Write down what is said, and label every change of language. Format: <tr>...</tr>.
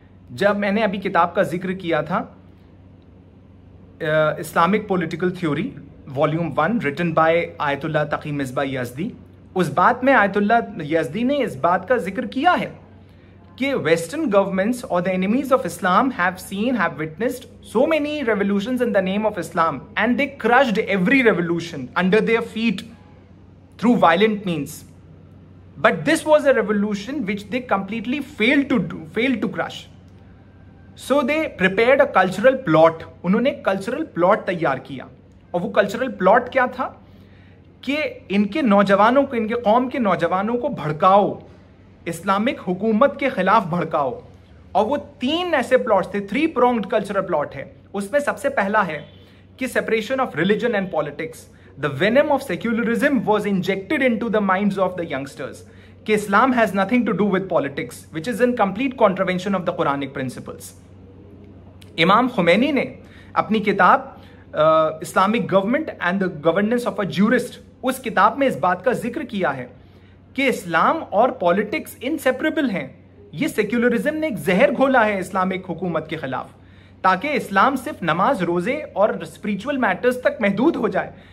<ur>جب میں نے ابھی کتاب کا ذکر کیا تھا Islamic political theory volume 1 written by آیت اللہ تقی مصباح یزدی، اس بات میں آیت اللہ یزدی نے اس بات کا ذکر کیا ہے کہ ویسٹرن گورنمنٹس اور</ur> <en>the enemies of Islam have witnessed so many revolutions in the name of Islam, and they crushed every revolution under their feet through violent means. But this was a revolution which they completely failed to crush. So they prepared a cultural plot.</en> <ur>انہوں نے cultural plot تیار کیا، اور وہ cultural plot کیا تھا کہ ان کے نوجوانوں کو، ان کے قوم کے نوجوانوں کو بھڑکاؤ، اسلامک حکومت کے خلاف بھڑکاؤ. اور وہ 3 ایسے پلاٹس تھے، 3 pronged cultural plot ہے. اس میں سب سے پہلا ہے کہ</ur> <en>separation of religion and politics. The venom of secularism was injected into the minds of the youngsters.</en> <ur>کہ</ur> <en>Islam has nothing to do with politics, which is in complete contravention of the Quranic principles.</en> <ur>امام Khomeini نے اپنی کتاب Islamic government and the governance of a jurist، اس کتاب میں اس بات کا ذکر کیا ہے کہ اسلام اور پالیٹکس انسیپریبل ہیں. یہ سیکولرزم نے ایک زہر گھولا ہے اسلامک حکومت کے خلاف، تاکہ اسلام صرف نماز، روزے اور اسپریچول میٹرز تک محدود ہو جائے.</ur>